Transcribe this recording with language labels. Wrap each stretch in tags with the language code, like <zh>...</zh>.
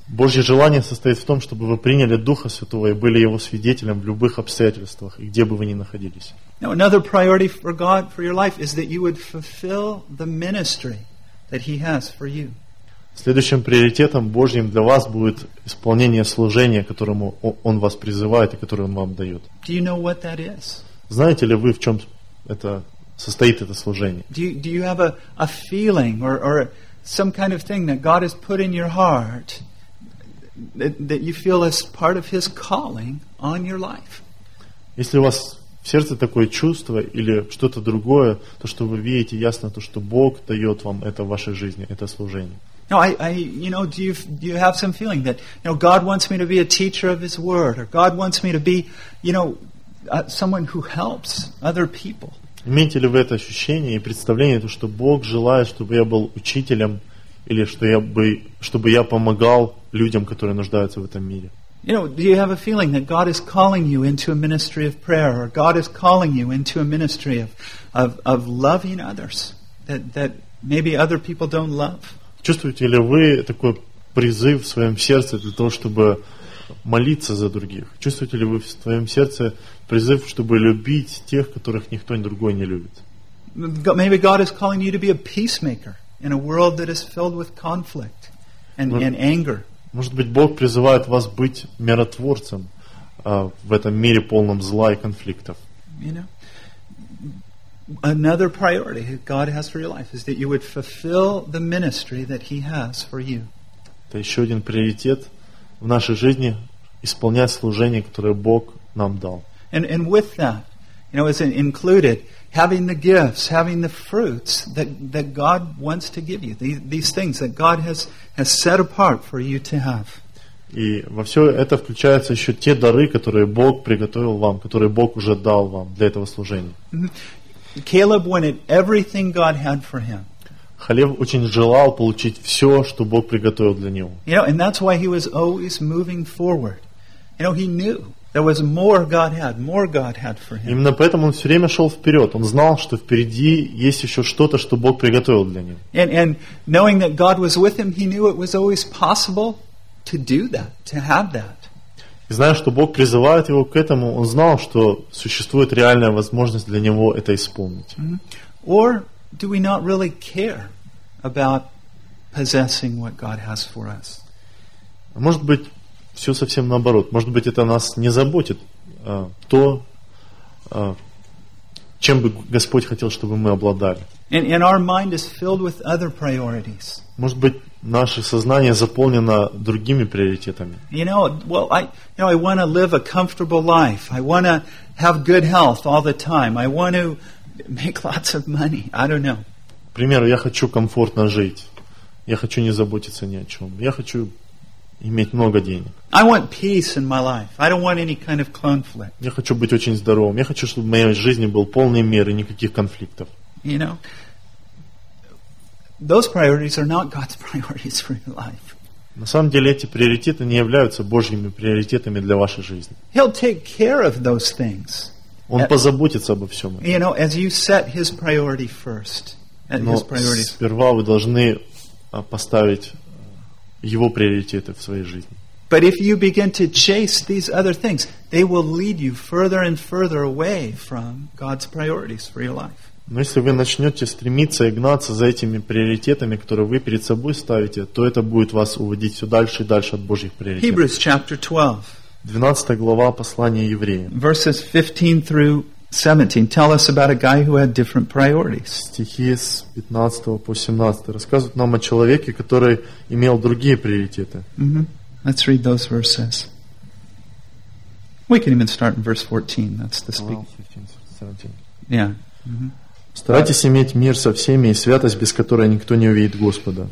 <ru>Божье желание состоит в том, чтобы вы приняли Духа Святого и были Его свидетелем в любых обстоятельствах, и где бы вы ни находились.</ru> <en>Now another priority for God for your life is that you would fulfill the ministry that He has for you.</en> <ru>Следующим приоритетом Божьим для вас будет исполнение служения, которому Он вас призывает и которое Он вам дает.</ru> <en>Do you know what that is?</en> <ru>Знаете ли вы, в чем это состоит это служение?</ru> <en>Do you have a feeling or some kind of thing that God has put in your heart that you feel as part of His calling on your life?</en> <ru>Если у вас в сердце такое чувство или что-то другое, то что вы видите ясно, то что Бог дает вам это в вашей жизни, это служение.</ru> <en>Now, do you have some feeling that, you know, God wants me to be a teacher of His Word, or God wants me to be, you know, someone who helps other people?</en> <ru>Имеете ли вы это ощущение и представление, то что Бог желает, чтобы я был учителем, или чтобы я помогал людям, которые нуждаются в этом мире?</ru> <en>You know, do you have a feeling that God is calling you into a ministry of prayer, or God is calling you into a ministry of loving others that maybe other people don't love?</en> <ru>Чувствуете ли вы такой призыв в своем сердце для того, чтобы молиться за других? Чувствуете ли вы в своем сердце призыв, чтобы любить тех, которых никто другой не любит?</ru> <en>Maybe God is calling you to be a peacemaker in a world that is filled with conflict and anger.</en> <ru>Может быть, Бог призывает вас быть миротворцем в этом мире, полном зла и конфликтов.</ru> <en>You know? Another priority God has for your life is that you would fulfill the ministry that He has for you.</en> <ru>Это еще один приоритет в нашей жизни, исполнять служение, которое Бог нам дал.</ru> <en>And with that, you know, is included having the gifts, having the fruits that God wants to give you. These things that God has set apart for you to have.</en> <ru>И во все это включаются еще те дары, которые Бог приготовил вам, которые Бог уже дал вам для этого служения.</ru> <en>Caleb wanted everything God had for him.</en> <ru>Халев очень желал получить все, что Бог приготовил для него.</ru> <en>You know, and that's why he was always moving forward. You know, he knew there was more God had for him.</en> <ru>Именно поэтому он все время шел вперед. Он знал, что впереди есть еще что-то, что Бог приготовил для него.</ru> <en>And knowing that God was with him, he knew it was always possible to do that, to have that.</en> <ru>И зная, что Бог призывает его к этому, он знал, что существует реальная возможность для него это исполнить. Mm-hmm.</ru> <en>Or do we not really care about possessing what God has for us?</en> <ru>Может быть, все совсем наоборот. Может быть, это нас не заботит, то, чем бы Господь хотел, чтобы мы обладали.</ru> <en>And our mind is filled with other priorities.</en> <ru>Может быть, наше сознание заполнено другими приоритетами.</ru> <en>You know, well, I want to live a comfortable life. I want to have good health all the time. I want to make lots of money. I don't know.</en> <ru>К примеру, я хочу комфортно жить. Я хочу не заботиться ни о чем. Я хочу иметь много денег.</ru> <en>I want peace in my life. I don't want any kind of conflict.</en> <ru>Я хочу быть очень здоровым. Я хочу, чтобы в моей жизни был полный мир и никаких конфликтов.</ru> <en>You know? Those priorities are not God's priorities for your life.</en> <ru>На самом деле эти приоритеты не являются Божьими приоритетами для вашей жизни.</ru> <en>He'll take care of those things.</en> <ru>Он позаботится обо всем этом.</ru> <en>You know, as you set His priority first, and</en> <ru>Но</ru> <en>His priorities.</en> <ru>Сперва вы должны поставить Его приоритеты в своей жизни.</ru> <en>But if you begin to chase these other things, they will lead you further and further away from God's priorities for your life.</en> <ru>Но если вы начнете стремиться и гнаться за этими приоритетами, которые вы перед собой ставите, то это будет вас уводить все дальше и дальше от Божьих приоритетов.</ru> <en>Hebrews chapter 12.</en> <ru>12 глава послания евреям.</ru> <en>Verses 15 through 17 tell us about a guy who had different priorities.</en> <ru>Стихи с 15 по 17 рассказывают нам о человеке, который имел другие приоритеты.</ru> <en>Mm-hmm. Let's read those verses. We can even start in verse 14. That's the speaking. Yeah. Mm-hmm.</en> <ru>Старайтесь иметь мир со всеми и святость, без которой никто не увидит Господа.</ru>